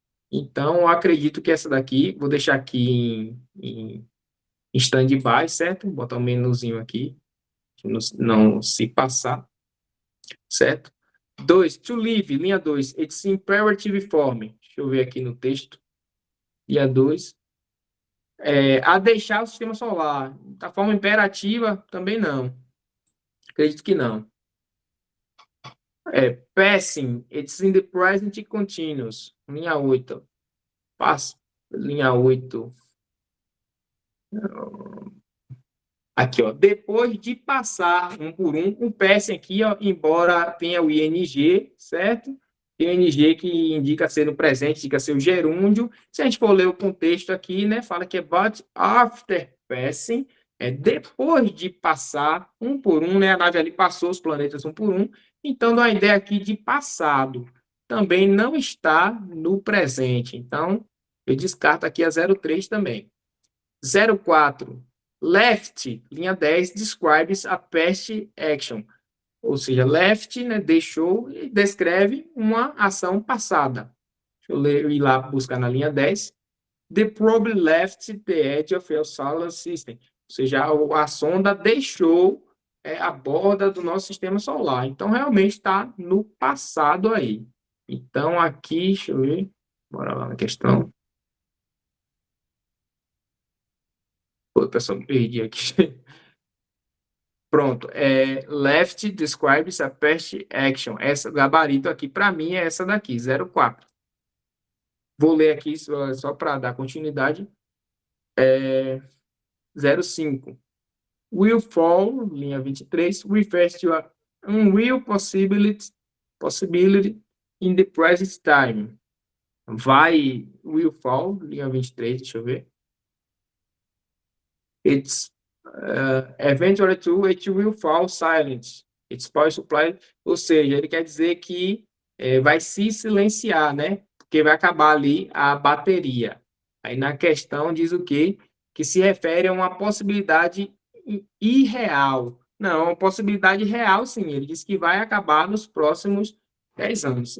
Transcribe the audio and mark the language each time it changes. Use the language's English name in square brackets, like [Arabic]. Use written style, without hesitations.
[Portuguese] Então, eu acredito que essa daqui, vou deixar aqui em stand-by, certo? Vou botar um menuzinho aqui, que não se passar, certo? 2. To live, linha 2. [English] It's imperative form. [Portuguese] Deixa eu ver aqui no texto. Linha 2. A deixar o sistema solar. Da forma imperativa, também não. Acredito que não. [English] Passing, it's in the present continuous. [Portuguese] Linha 8. Pass. Linha 8. Aqui, ó. Depois de passar um por um, o passing aqui, ó, embora tenha o ing, certo? Tem o ing que indica ser no presente, indica ser o gerúndio. Se a gente for ler o contexto aqui, né, fala que é [English] but after passing, [Portuguese] depois de passar um por um, né, a nave ali passou os planetas um por um, então dá uma ideia aqui de passado. Também não está no presente, então eu descarto aqui a 03 também. 04. [English] Left, linha 10, describes a past action. [Portuguese] Ou seja, left, né, deixou, e descreve uma ação passada. Deixa eu ir lá buscar na linha 10. [English] The probe left the edge of your solar system. [Portuguese] Ou seja, a sonda deixou a borda do nosso sistema solar. Então, realmente está no passado aí. Então, aqui, deixa eu ver. Bora lá na questão. Pô, pessoal, me perdi aqui. Pronto. [English] Left describes a past action. [Portuguese] Essa gabarito aqui, para mim, é essa daqui, 04. Vou ler aqui só para dar continuidade. 05. [English] Will fall, linha 23, refers to a unreal possibility in the present time. Will fall, [Portuguese] linha 23, deixa eu ver. [English] It's eventually too, it will fall silent. It's power supply, [Portuguese] ou seja, ele quer dizer que vai se silenciar, né? Porque vai acabar ali a bateria. Aí na questão diz o quê? Que se refere a uma possibilidade irreal. Não, uma possibilidade real, sim. Ele diz que vai acabar nos próximos 10 anos.